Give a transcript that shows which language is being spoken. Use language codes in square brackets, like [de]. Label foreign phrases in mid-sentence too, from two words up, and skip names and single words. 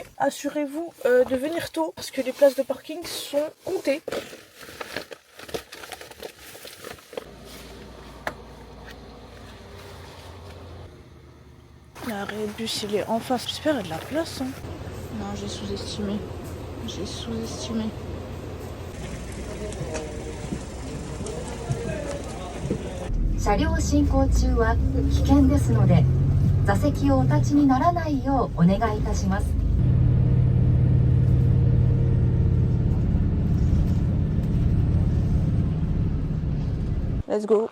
[fr] Assurez-vous de venir tôt parce que les places de parking sont comptées. L'arrêt de bus, il est en face. J'espère qu'il y a de la place. Hein. Non, j'ai sous-estimé. J'ai sous-estimé. [ja] 車両進行中は危険ですので、座席をお立ちにならないようお願いいたします。 [en] Let's go.